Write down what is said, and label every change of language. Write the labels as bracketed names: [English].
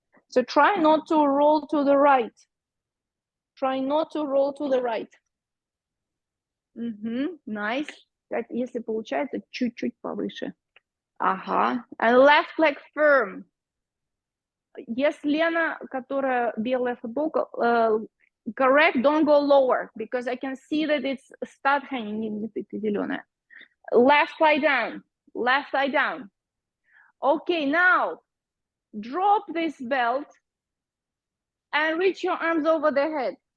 [English] So try not to roll to the right. Try not to roll to the right. Nice. [Russian] Если получается, чуть-чуть повыше. [English] Ага. And left leg firm. Yes, Лена, [Russian] которая белая футболка, [English] correct, don't go lower, because I can see that it's start hanging. Left thigh down. Left thigh down. Okay, now drop this belt and reach your arms over the head.